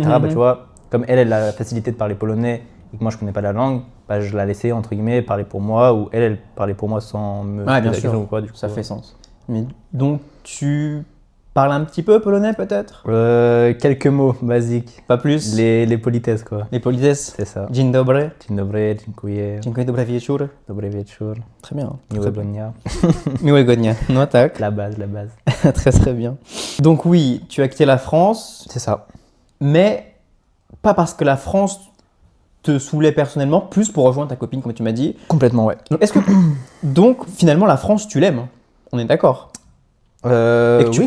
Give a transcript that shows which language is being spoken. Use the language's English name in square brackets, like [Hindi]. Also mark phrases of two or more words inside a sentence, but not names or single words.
[French] Bah, tu vois, comme elle a la facilité de parler polonais et que moi je connais pas la langue, bah, je la laissais entre guillemets parler pour moi ou elle parlait pour moi sans me Ouais, bien poser la sûr. question ou quoi. Du coup, Ça fait sens. Mais donc tu parles un petit peu polonais peut-être? Quelques mots basiques. Pas plus? Les politesses, quoi. Les politesses? C'est ça. [Polish] Dzień dobry. Dzień dobry, dziękuję, Dziękuję, dobry wieczór. dobry wieczór, [French] Très bien. [Polish] miłego dnia. Miłego dnia. No tak. [French] La base, la base. Très bien. Donc oui, tu as quitté la France, C'est ça. mais pas parce que la France te saoulait personnellement, plus pour rejoindre ta copine, comme tu m'as dit. Complètement, ouais. Donc, donc finalement, la France, tu l'aimes. On est d'accord. Et que tu